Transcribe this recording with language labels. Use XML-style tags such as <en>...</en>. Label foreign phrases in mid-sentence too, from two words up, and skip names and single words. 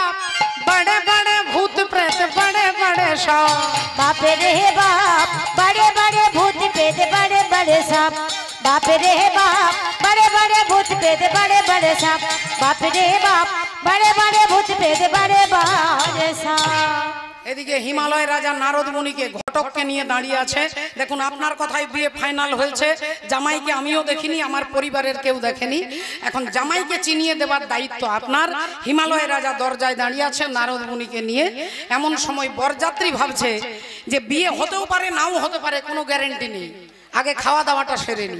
<hi>बड़े बड़े भूत प्रेत बड़े बड़े सांप बाप रे बाप बड़े बड़े भूत प्रेत बड़े बड़े सांप बाप रे बाप बड़े बड़े भूत प्रेत बड़े बड़े सांप बाप रे बाप बड़े बड़े भूत प्रेत बड़े बड़े सांप।</hi> <bn>এদিকে হিমালয় রাজা নারদ মুনিকে ঘটককে নিয়ে দাঁড়িয়ে আছে। দেখুন আপনার কথাই বিয়ে ফাইনাল হয়েছে। জামাইকে আমিও দেখিনি, আমার পরিবারের কেউ দেখেনি। এখন জামাইকে চিনিয়ে দেওয়ার দায়িত্ব আপনার। হিমালয় রাজা দরজায় দাঁড়িয়ে আছে নারদ মুনিকে নিয়ে। এমন সময় বরযাত্রী ভাবছে যে বিয়ে হতেও পারে নাও হতে পারে, কোনো গ্যারেন্টি নেই, আগে খাওয়া দাওয়াটা সেরে নি।</bn>